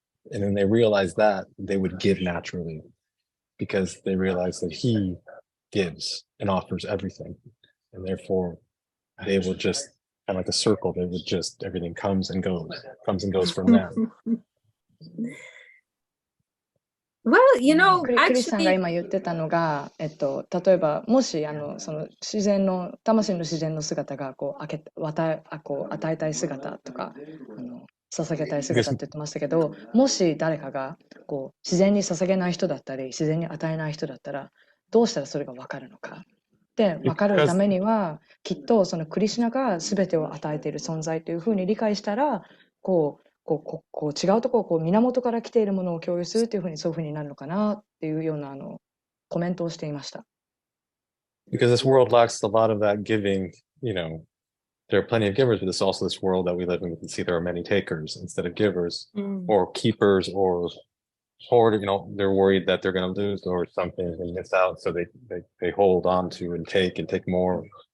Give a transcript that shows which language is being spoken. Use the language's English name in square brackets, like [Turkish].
[English] And when they realize that, they would give naturally, because they realize that he gives and offers everything. And therefore, they will just, kind of like a circle, they would just, everything comes and goes from them. Well, [Japanese] クリスさんが今言ってたのが、例えばもしその自然の魂の自然の姿がこう与えたい姿とか捧げたい姿って言ってましたけど、もし誰かがこう自然に捧げない人だったり自然に与えない人だったらどうしたらそれが分かるのかで分かるためにはきっとそのクリシュナが全てを与えている存在というふうに理解したらこう違うところこう源から来ているものを共有するというふうにそういうふうになるのかなっていうようなコメントをしていました。 [English] Because this world lacks a lot of that giving, there are plenty of givers, but it's also this world that we live in. We can see there are many takers instead of givers, or keepers, or hoard. They're worried that they're going to lose or something and miss out, so they hold on to and take more.